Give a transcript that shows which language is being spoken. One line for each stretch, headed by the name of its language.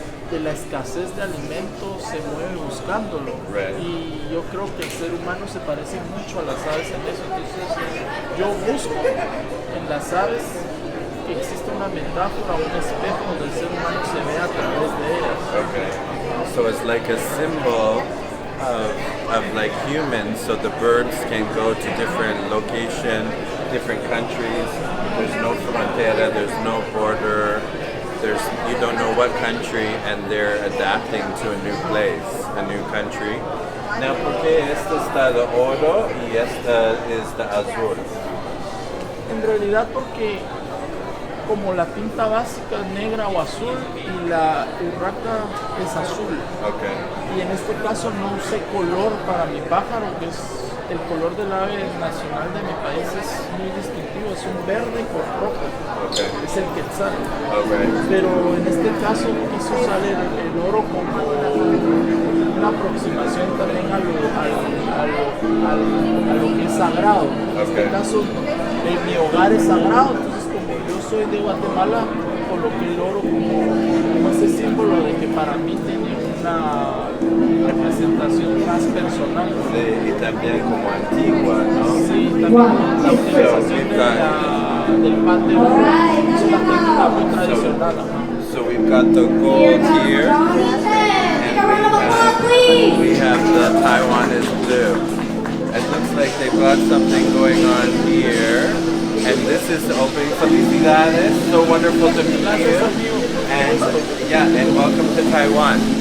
Spanish: de la escasez de alimentos se mueve buscándolo.
English: Right.
Spanish: Y yo creo que el ser humano se parece mucho a las aves en eso. Entonces yo busco en las aves que existe una metáfora, un espejo donde el ser humano se ve a través de ellas.
English: Okay. So it's like a symbol of like humans, so the birds can go to different location, different countries. There's no frontera, there's no border. You don't know what country, and they're adapting to a new place, a new country.
Spanish: Now, ¿por qué esta está de oro y esta es de azul? En realidad porque como la tinta básica es negra o azul y la urraca es azul.
English: Okay.
Spanish: Y en este caso no usé color para mi pájaro, que es el color del ave nacional de mi país, es muy distintivo, es un verde con rojo.
English: Okay.
Spanish: Es el quetzal.
English: Okay.
Spanish: Pero en este caso quiso usar el oro como una aproximación también a lo que es sagrado. En este caso, mi hogar es sagrado, entonces como yo soy de Guatemala, coloqué el oro como ese símbolo de que para mí tiene una representación más personal. Sí, y también como antigua, ¿no? Sí, también la utilización del pan de oro es una técnica muy tradicional.
English: So we've got the gold here, and we have the Taiwanese blue. It looks like they've got something going on here, and this is the opening.
Spanish: Felicidades,
English: so wonderful to meet you, and yeah, and welcome to Taiwan.